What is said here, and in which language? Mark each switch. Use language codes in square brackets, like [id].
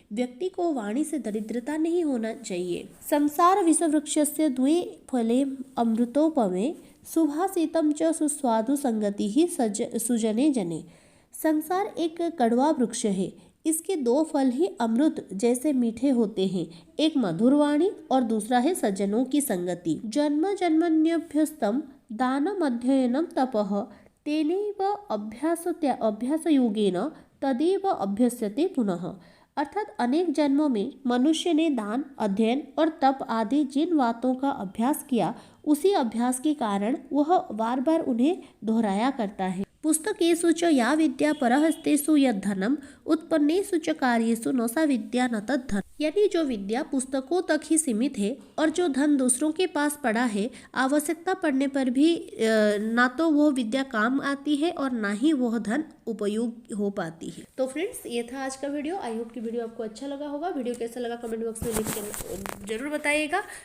[hi] व्यक्ति को वाणी से दरिद्रता नहीं होना चाहिए। [sa] संसार विषवृक्षस्य द्वे फले अमृतोपमे सुभाषितम च सुस्वादु संगति ही सुजने जने। [hi] संसार एक कड़वा वृक्ष है, इसके दो फल ही अमृत जैसे मीठे होते हैं, एक मधुर वाणी और दूसरा है सज्जनों की संगति। [sa] जन्म जन्मन्यभ्यस्तम दानम अध्ययनम तपः तेनैव अभ्यास योगेन तदेव अभ्यस्यते पुनः। [hi] अर्थात अनेक जन्मों में मनुष्य ने दान, अध्ययन और तप आदि जिन बातों का अभ्यास किया, उसी अभ्यास के कारण वह बार बार उन्हें दोहराया करता है। [sa] पुस्तकेषु च या विद्या परहस्तेषु यद्धनम उत्पन्नेषु च कार्येषु न सा विद्या न तद्धन। [hi] यानी जो विद्या पुस्तकों तक ही सीमित है और जो धन दूसरों के पास पड़ा है, आवश्यकता पड़ने पर भी ना तो वो विद्या काम आती है और ना ही वह धन उपयोग हो पाती है। तो फ्रेंड्स, ये था आज का वीडियो। आई होप कि वीडियो आपको अच्छा लगा होगा। वीडियो कैसा लगा कमेंट बॉक्स में लिख के जरूर बताइएगा।